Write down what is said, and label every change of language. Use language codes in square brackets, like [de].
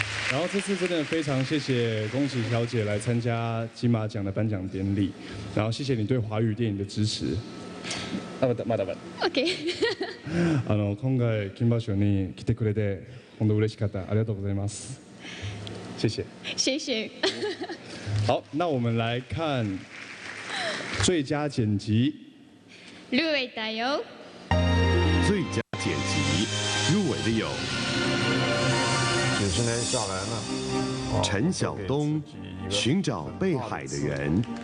[zh] 然后这次真的非常谢谢宫崎小姐来参加金馬奖的颁奖典礼，然后谢谢你对华语电影的支持。 [ja] まだ。 [en] OK。 [ja] 今回金馬賞に来てくれて本当嬉しかった。ありがとうございます。 [zh] 谢谢。谢谢。好，那我们来看最佳剪辑。入围的有。最佳剪辑入围的有。几十年下来呢，陈晓东寻找被海的人，